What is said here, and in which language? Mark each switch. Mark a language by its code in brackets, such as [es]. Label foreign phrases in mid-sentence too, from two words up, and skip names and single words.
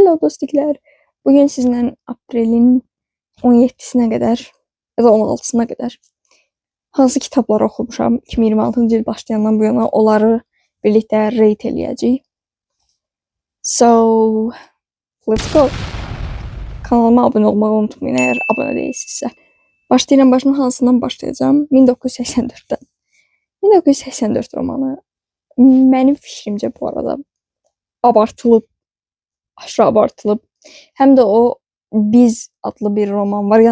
[az] Merhaba dostiklər. Bugün sizinlə aprelin 17-sinə qədər ya da 16-sına qədər hansı kitabları oxumuşam 2026-cı il başlayandan bu yana onları birlikdə rate eləyəcəyik. [en] So, let's go. [az] Kanalıma abunə olmağı unutmayın əgər abunə deyilsinizsə. Başlayıram, hansından başlayacağım? 1984-dən. 1984 romanı mənim fikrimcə bu arada abartılıb, aşırı abartılıb. Həm də o Biz adlı bir roman var.